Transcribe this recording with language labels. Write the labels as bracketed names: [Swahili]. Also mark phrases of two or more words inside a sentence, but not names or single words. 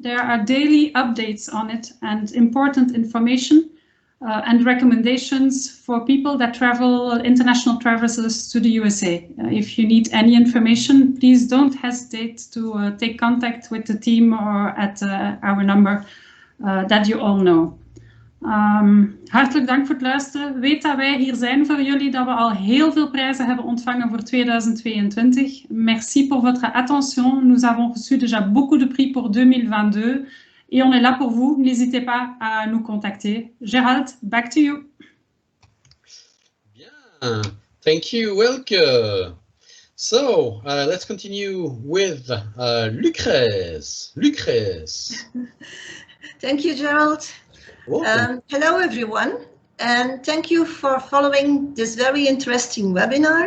[English] There are daily updates on it and important information and recommendations for people that travel, international travelers to the USA. If you need any information, please don't hesitate to take contact with the team or at our number that you all know. [Dutch] Hartelijk dank voor het luisteren. Weet dat wij hier zijn voor jullie, dat we al heel veel prijzen hebben ontvangen voor 2022. [French] Merci pour votre attention. Nous avons reçu déjà beaucoup de prix pour 2022. Et on est là pour vous, n'hésitez pas à nous contacter. [English] Gerald, back to you. Bien, thank you, Elke. So, let's continue with Lucrèce. Lucrèce. Thank you, Gerald. Hello, everyone, and thank you for following this very interesting webinar.